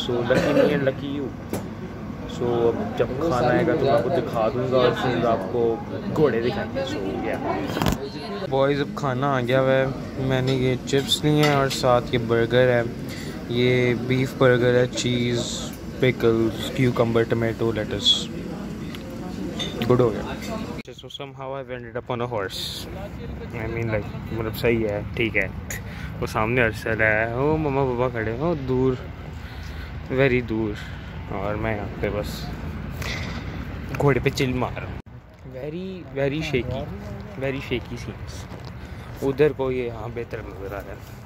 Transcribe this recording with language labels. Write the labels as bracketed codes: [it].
[en] So lucky me and lucky you. [hi] सो अब जब खाना आएगा तो मैं आपको दिखा दूँगा, और फिर आपको घोड़े दिखाएंगे। सो या बॉयज़, अब खाना आ गया हुआ है। मैंने ये चिप्स लिए हैं और साथ ये बर्गर है, ये बीफ बर्गर है, चीज़, pickles, cucumber, tomato, latus. Good हो गया। [en] So somehow I've ended up on a horse. I mean like, [hi] मतलब सही है, ठीक है। वो सामने अर्शल है, वो मम्मा पापा खड़े हैं, वो दूर, वेरी दूर, और मैं यहाँ पे बस घोड़े पे चिल मार रहा हूँ। [en] Very shaky scenes. [hi] उधर को ये यहाँ बेहतर नज़र आ रहा है।